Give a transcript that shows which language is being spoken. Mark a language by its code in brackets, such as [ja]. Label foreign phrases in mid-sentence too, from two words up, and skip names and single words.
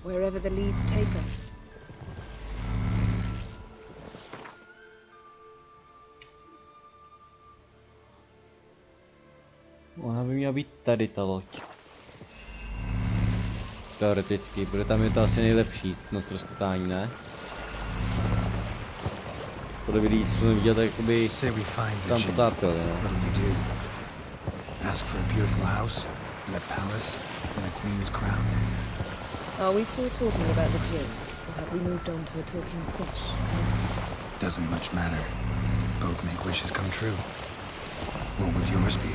[en] wherever the leads take us. [cs] Ona by měla být tady ta loď. Teoreticky, protože tam je to asi nejlepší na ztroskotání, ne? Podle videí, co jsem viděl, tak jakoby tam potápěli, ne? [en] Ask for a beautiful house, and a palace, and a queen's crown. Are we still talking about the gin, or have we moved on to a talking fish? Doesn't much matter. Both make wishes come true. What would yours be?